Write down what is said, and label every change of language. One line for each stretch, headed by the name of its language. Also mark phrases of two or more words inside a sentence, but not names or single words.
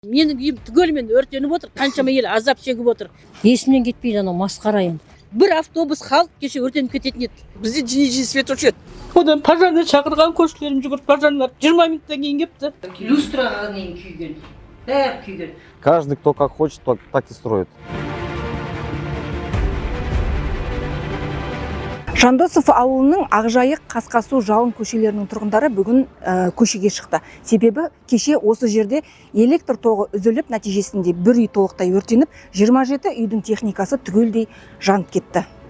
Kazakh: Менің үйім түгелімен өртеніп отыр, қаншама ел азап шегіп отыр. Есімнен кетпейді анау масқара енді. Бір автобус халық кеше өртеніп кететін еді. Бізде жиі свет өшеді. Одан пожарный шақырған көршілерім жүгіріп пожарлар 20 минуттан кейін келіпті. Люстраға дейін күйген, бәрі күйген.
Russian: Каждый, кто как хочет, так и строит.
Kazakh: Жандосов ауылының Ақжайық, Қасқасу, Жалын көшелерінің тұрғындары бүгін көшеге шықты. Себебі кеше осы жерде электр тоғы үзіліп, нәтижесінде бір үй толықтай өртеніп, 27 үйдің техникасы түгелдей жанып кетті.